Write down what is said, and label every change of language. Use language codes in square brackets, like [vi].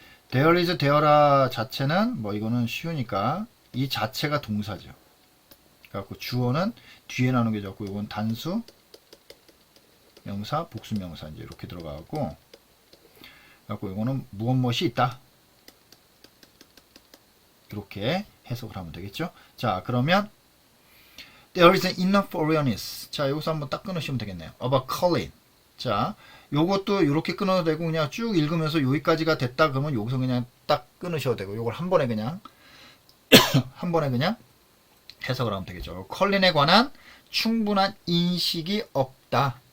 [ko] there is there라 자체는 뭐 이거는 쉬우니까 이 자체가 동사죠. 그래갖고 주어는 뒤에 나오는 게 적고, 이건 단수 명사, 복수 명사 이제 이렇게 들어가고, 그래갖고 이거는 무엇이 있다. 이렇게 해석을 하면 되겠죠. 자, 그러면 [en] there is enough awareness. [ko] 자, 여기서 한번 딱 끊으시면 되겠네요. [en] about choline. [ko] 자, 요것도 이렇게 끊어도 되고, 그냥 쭉 읽으면서 여기까지가 됐다 그러면 여기서 그냥 딱 끊으셔도 되고, 요걸 한 번에 그냥 해석을 하면 되겠죠. 컬린에 관한 충분한 인식이 없다.